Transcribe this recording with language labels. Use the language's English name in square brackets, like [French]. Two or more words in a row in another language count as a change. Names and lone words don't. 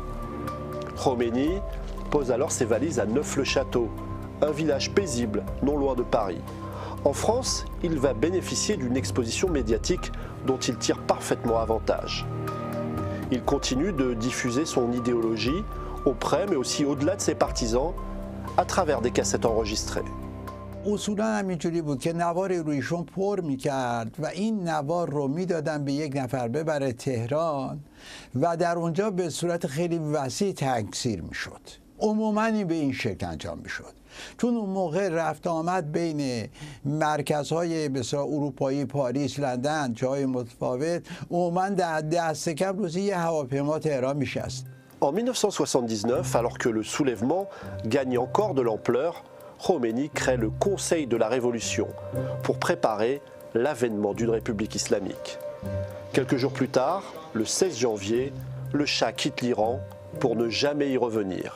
[French] Khomeini pose alors ses valises à Neuf-le-Château, un village paisible non loin de Paris. En France, il va bénéficier d'une exposition médiatique dont il tire parfaitement avantage. Il continue de diffuser son idéologie auprès mais aussi au-delà de ses partisans à travers des cassettes enregistrées. [Persian] اصولا همینجوری بود که نوار رویشون پر میکرد و این نوار رو میدادن به یک نفر ببره تهران و در اونجا به صورت خیلی وسیع تکثیر میشد. عموما این به این شکل انجام میشد. چون اون موقع رفت آمد بین مرکزهای بسیار اروپایی، پاریس، لندن، جای متفاوت، عموما دست کم روزی یه هواپیما تهران میشست. [French] En 1979, alors que le soulèvement gagne encore de l'ampleur, Khomeini crée le Conseil de la Révolution pour préparer l'avènement d'une république islamique. Quelques jours plus tard, le 16 janvier, le Shah quitte l'Iran pour ne jamais y revenir.